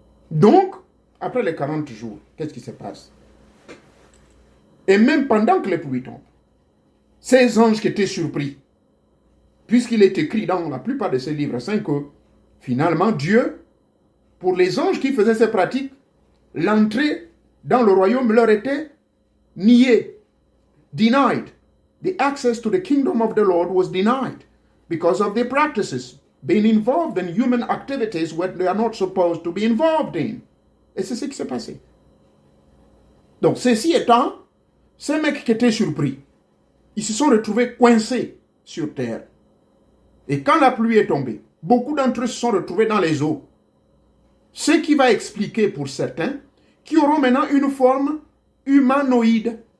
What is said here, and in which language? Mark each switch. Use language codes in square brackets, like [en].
[fr] Donc, après les 40 jours, qu'est-ce qui se passe? Et même pendant que les pluies tombent, ces anges qui étaient surpris, puisqu'il est écrit dans la plupart de ces livres saints que finalement Dieu, pour les anges qui faisaient ces pratiques, l'entrée dans le royaume leur était niée, denied. [en] The access to the kingdom of the Lord was denied because of their practices, being involved in human activities where they are not supposed to be involved in. [fr] Et c'est ce qui s'est passé. Donc, ceci étant, ces mecs qui étaient surpris, ils se sont retrouvés coincés sur terre. Et quand la pluie est tombée, beaucoup d'entre eux se sont retrouvés dans les eaux. Ce qui va expliquer pour certains qu'ils auront maintenant une forme humanoïde.